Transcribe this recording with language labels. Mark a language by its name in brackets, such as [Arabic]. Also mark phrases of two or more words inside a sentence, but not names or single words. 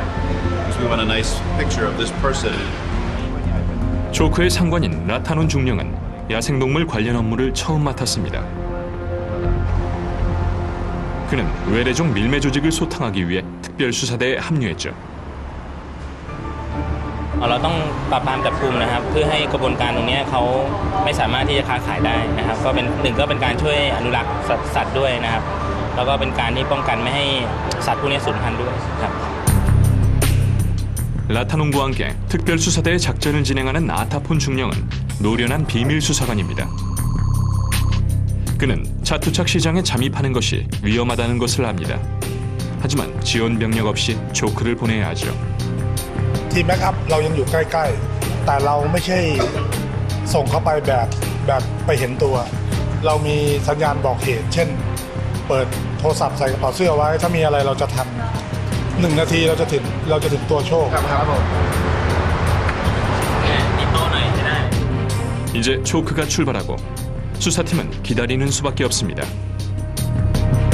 [English] Because we want a nice picture of this person. [Korean] 초크의 상관인 라타논 중령은 야생동물 관련 업무를 처음 맡았습니다. 그는 외래종 밀매 조직을 소탕하기 위해 특별수사대에 합류했죠. [Thai] เราต้องปราบปรามจับกุมนะครับเพื่อให้กระบวนการตรงนี้เขาไม่สามารถที่จะค้าขายได้นะครับก็เป็นการช่วยอนุรักษ์สัตว์ด้วยนะครับแล้วก็เป็นการที่ป้องกันไม่ให้สัตว์พวกนี้สูญพันธุ์ด้วยครับ [Korean] 라타논과 함께 특별수사대의 작전을 진행하는 아타폰 중령은 노련한 비밀 수사관입니다. 그는 차투착 시장에 잠입하는 것이 위험하다는 것을 압니다. 하지만 지원 병력 없이 초크를 보내야 하죠. [Thai] ทีมแบ็กอัพเรายังอยู่ใกล้ๆแต่เราไม่ใช่ส่งเข้าไปแบบไปเห็นตัวเรามีสัญญาณบอกเหตุเช่นเปิดโทรศัพท์ใส่กระเป๋าเสื้อไว้ถ้ามีอะไรเราจะทัน1 นาทีเราจะถึงตัวโชคครับผม [Korean] 이제 초크가 출발하고 수사팀은 기다리는 수밖에 없습니다.